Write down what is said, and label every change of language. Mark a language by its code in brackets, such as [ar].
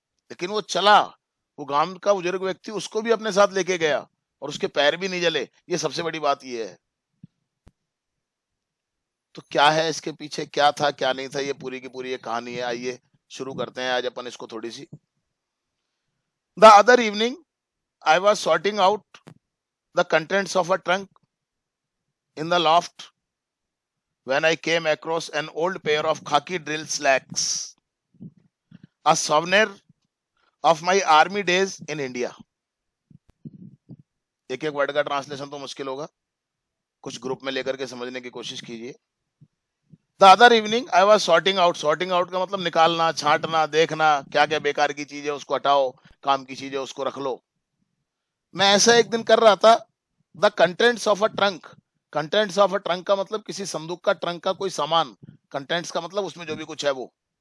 [hi] लेकिन वो चला, वो गांव का बुजुर्ग व्यक्ति उसको भी अपने साथ लेके गया और उसके पैर भी नहीं जले। ये सबसे बड़ी बात ये है। तो क्या है इसके पीछे, क्या था क्या नहीं था, ये पूरी की पूरी ये कहानी है। आइए शुरू करते हैं आज अपन इसको थोड़ी सी। [en] The other evening I was sorting out the contents of a trunk in the loft when I came across an old pair of khaki drill slacks, a souvenir of my army days in India. [hi] एक एक word का translation तो मुश्किल होगा, कुछ group में लेकर के समझने की कोशिश कीजिए। [en] the other evening I was sorting out, [hi] sorting out का मतलब निकालना, छांटना, देखना क्या क्या बेकार की चीज है उसको हटाओ, काम की चीज है उसको रख लो। मैं ऐसा एक दिन कर रहा था। [en] the contents of a trunk, [hi] contents of a trunk का मतलब किसी संदूक का, ट्रंक का कोई सामान, कंटेंट्स का मतलब उसमें जो भी कुछ है वो।